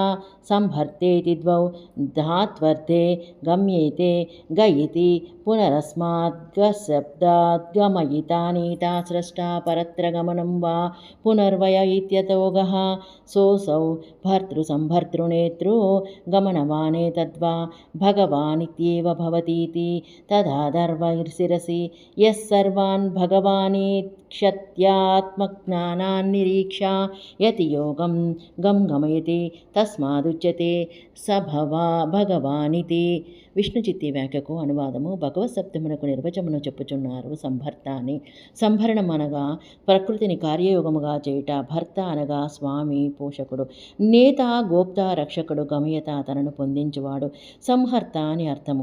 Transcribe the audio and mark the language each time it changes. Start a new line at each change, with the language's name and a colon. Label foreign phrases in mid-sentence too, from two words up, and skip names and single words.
Sanskrit: संभर्तेति द्वौ धात्वर्थे गम्येते ग इति पुनरस्माद्गशब्दाद् गमयितानीता स्रष्टा परत्र गमनं वा पुनर्वय इत्यतो गः सोऽसौ भर्तृसंभर्तृनेतृ गमनवानेतद्वा भगवानित्येव भवतीति तदादर्वशिरसि यः सर्वान् भगवानीक्षत्यात्मज्ञानान् निरीक्षा यति योगं गमयति तस्मादुच्यते स भगवानिति.
Telugu: విష్ణుచిత్తి వ్యాఖ్యకు అనువాదము. భగవత్ శబ్దమునకు నిర్వచమును చెప్పుచున్నారు. సంభర్త అని. సంభరణం అనగా ప్రకృతిని కార్యయోగముగా చేయుట. భర్త అనగా స్వామి పోషకుడు. నేత గోప్త రక్షకుడు. గమయత తనను పొందించువాడు. సంహర్త అని అర్థము.